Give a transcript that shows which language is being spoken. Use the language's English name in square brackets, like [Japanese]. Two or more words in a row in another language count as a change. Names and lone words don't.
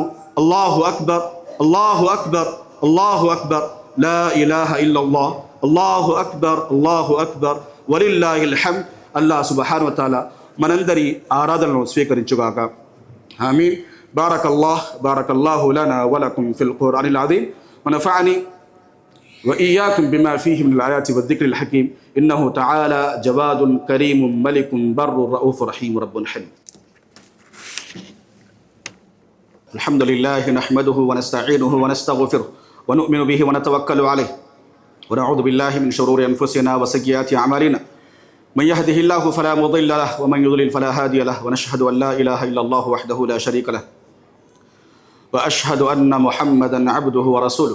[Arabic] الله أكبر، الله أكبر، الله أكبر، لا إله إلا الله، الله أكبر، الله أكبر، ولله الحمد. الله سبحانه وتعالى [Telugu] మనందరి ఆరాధనను స్వీకరించుగాక. [Arabic] آمين. بارك الله لنا ولكم في القرآن العظيم ونفعني وإياكم بما فيه من الآيات والذكر الحكيم إنه تعالى جواد كريم ملك بر رؤوف رحيم رب حليم. الحمد لله نحمده ونستعينه ونستغفره ونؤمن به ونتوكل عليه ونعوذ بالله من شرور أنفسنا وسيئات أعمالنا من يهده الله فلا مضل له ومن يضلل فلا هادي له ونشهد أن لا إله إلا الله وحده لا شريك له وأشهد أن محمدا عبده ورسوله.